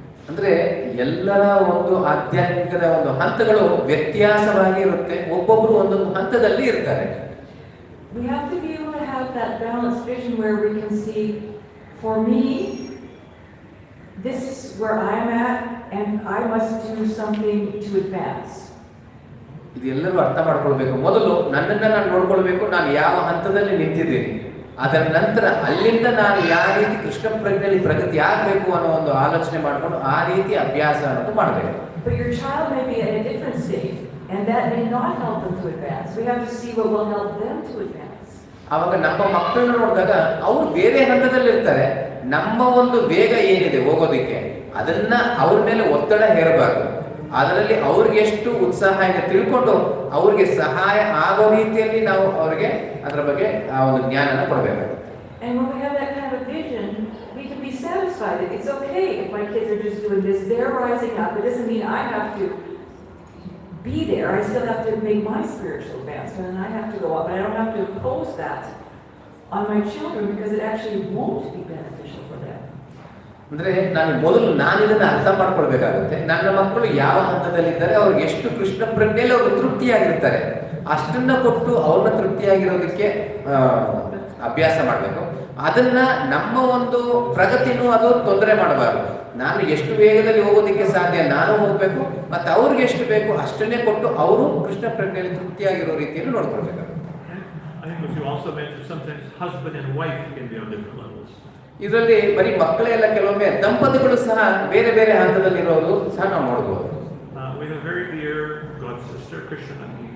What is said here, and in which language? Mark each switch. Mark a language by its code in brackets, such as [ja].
[kn] ಅಂದ್ರೆ ಎಲ್ಲರ ಒಂದು ಆಧ್ಯಾತ್ಮಿಕದ ಒಂದು ಹಂತಗಳು ವ್ಯತ್ಯಾಸವಾಗಿ ಇರುತ್ತೆ, ಒಬ್ಬೊಬ್ರು ಒಂದೊಂದು ಹಂತದಲ್ಲಿ ಇರ್ತಾರೆ. [en] We have to be able to have that balanced vision where we can see, for me, this is where I am at, and I must do something to advance. [kn] ಇದೆಲ್ಲರೂ ಅರ್ಥ ಮಾಡ್ಕೊಳ್ಬೇಕು. ಮೊದಲು ನನ್ನನ್ನ ನಾನು ನೋಡ್ಕೊಳ್ಬೇಕು, ನಾನು ಯಾವ ಹಂತದಲ್ಲಿ ನಿಂತಿದ್ದೀನಿ, ಅದರ ನಂತರ ಅಲ್ಲಿಂದ ನಾನು ಯಾವ ರೀತಿ ಕೃಷ್ಣ ಪ್ರಜ್ಞೆಯಲ್ಲಿ ಪ್ರಗತಿ ಆಗಬೇಕು ಅನ್ನೋ ಒಂದು ಆಲೋಚನೆ ಮಾಡಿಕೊಂಡು ಆ ರೀತಿ ಅಭ್ಯಾಸ ಅನ್ನೋದು ಮಾಡಬೇಕು. [en] But your child may be at a different state, and that may not help them to advance. We have to see what will help them to advance. [kn] ಆವಾಗ ನಮ್ಮ ಮಕ್ಕಳನ್ನ ನೋಡಿದಾಗ ಅವರು ಬೇರೆ ಹಂತದಲ್ಲಿ ಇರ್ತಾರೆ, ನಮ್ಮ ಒಂದು ವೇಗ ಏನಿದೆ ಹೋಗೋದಿಕ್ಕೆ ಅದನ್ನ ಅವ್ರ ಮೇಲೆ ಒತ್ತಡ ಹೇರಬಾರ್ದು. ಅದರಲ್ಲಿ ಅವ್ರಿಗೆ ಎಷ್ಟು ಉತ್ಸಾಹ ಇದೆ ತಿಳ್ಕೊಂಡು ಅವ್ರಿಗೆ ಸಹಾಯ ಆಗೋ ರೀತಿಯಲ್ಲಿ ನಾವು ಅವ್ರಿಗೆ ಅದರ ಬಗ್ಗೆ ಆ ಒಂದು ಜ್ಞಾನನ ಕೊಡಬೇಕಾಗುತ್ತೆ. [en] And when we have that kind of vision, we can be satisfied. It's okay if my kids are just doing this. They're rising up. It doesn't mean I have to be there. I still have to make my spiritual advancement, and I have to go up. But I don't have to impose that on my children because it actually won't be beneficial for them. [kn] ಅಂದ್ರೆ ನಾನು ಇದನ್ನ ಅರ್ಥ ಮಾಡ್ಕೊಳ್ಬೇಕಾಗುತ್ತೆ. ನನ್ನ ಮಕ್ಕಳು ಯಾವ ಹಂತದಲ್ಲಿದ್ದಾರೆ, ಅವ್ರಿಗೆ ಎಷ್ಟು ಕೃಷ್ಣ ಪ್ರಜ್ಞೆಯಲ್ಲಿ ಅವರು ತೃಪ್ತಿಯಾಗಿರ್ತಾರೆ, ಅಷ್ಟನ್ನ ಕೊಟ್ಟು ಅವ್ರನ್ನ ತೃಪ್ತಿಯಾಗಿರೋದಕ್ಕೆ ಅಭ್ಯಾಸ ಮಾಡಬೇಕು. ಅದನ್ನ ನಮ್ಮ ಒಂದು ಪ್ರಗತಿನೂ ಅದು ತೊಂದರೆ ಮಾಡಬಾರ್ದು. ನಾನು ಎಷ್ಟು ವೇಗದಲ್ಲಿ ಹೋಗೋದಕ್ಕೆ ಸಾಧ್ಯ ನಾನು ಹೋಗ್ಬೇಕು, ಮತ್ತೆ ಅವ್ರಿಗೆ ಎಷ್ಟು ಬೇಕು ಅಷ್ಟನ್ನೇ ಕೊಟ್ಟು ಅವರು ಕೃಷ್ಣ ಪ್ರಜ್ಞೆಯಲ್ಲಿ ತೃಪ್ತಿಯಾಗಿರೋ ರೀತಿಯಲ್ಲಿ ನೋಡ್ಕೊಳ್ಬೇಕಾಗುತ್ತೆ. [en] I think as you also mentioned, sometimes husband and wife can be on different levels. [kn] ಇದರಲ್ಲಿ ಬರೀ ಮಕ್ಕಳೇ ಎಲ್ಲ, ಕೆಲವೊಮ್ಮೆ ದಂಪತಿಗಳು ಸಹ ಬೇರೆ ಬೇರೆ ಹಂತದಲ್ಲಿರೋದು ಸಹ ನಾವು ನೋಡ್ಬೋದು. [en] We have a very dear god sister, Krishna.